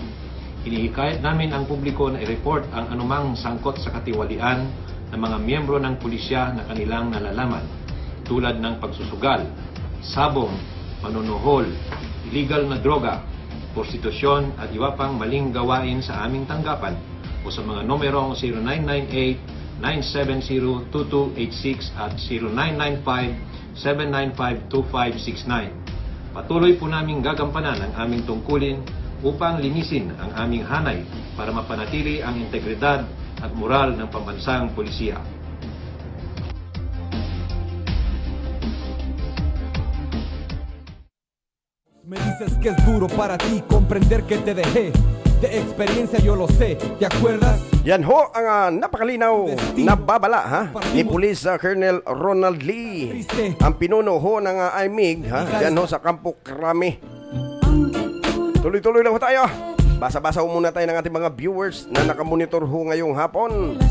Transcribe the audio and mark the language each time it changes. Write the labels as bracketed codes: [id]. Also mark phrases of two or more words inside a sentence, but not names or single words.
[tl] Hinihikayat namin ang publiko na i-report ang anumang sangkot sa katiwalian ng mga miyembro ng pulisya na kanilang nalalaman, tulad ng pagsusugal, sabong, panunuhol, illegal na droga, prostitusyon at iba pang maling gawain sa aming tanggapan o sa mga numerong 0998-970-2286 at 0995-795-2569. Patuloy po naming gagampanan ang aming tungkulin upang linisin ang aming hanay para mapanatili ang integridad at moral ng pambansang pulisya. [es] Me dices que es duro para ti comprender que te dejé. De experiencia yo lo sé, ¿te acuerdas? [tl] Yan ho ang napakalinaw na babala, ha? Ni Police Colonel Ronald Lee, ang pinuno ho ng IMIG, ha? Yan ho sa Kampo Krami. Tuloy-tuloy lang ho tayo. Basa-basa ho muna tayo ng ating mga viewers na nakamonitor ho ngayong hapon.